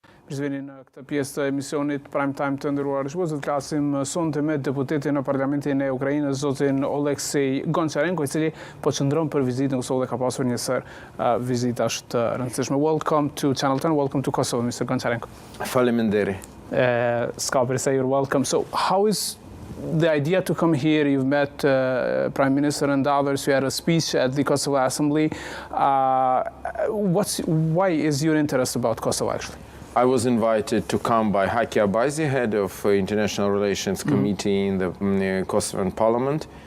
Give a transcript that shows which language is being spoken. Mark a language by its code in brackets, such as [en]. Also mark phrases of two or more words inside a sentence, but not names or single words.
[sq] Përshvini në këtë pjesë të emisionit Prime Time të ndëruar shqiptarë, të flasim sonte me deputetin në Parlamentin e Ukrainës, zotin Oleksiy Goncharenko, i cili po qëndron për vizitë në Kosovë dhe ka pasur një vizitash të rëndësishme. [en] Welcome to Channel 10, welcome to Kosovo, Mr. Goncharenko. [sq] Faleminderit. Ska për se, [en] you're welcome. So, how is the idea to come here? You've met Prime Minister and others. You had a speech at the Kosovo Assembly. Why is your interest about Kosovo, actually? I was invited to come by Haki Abazi, head of International Relations Committee in the Kosovan Parliament.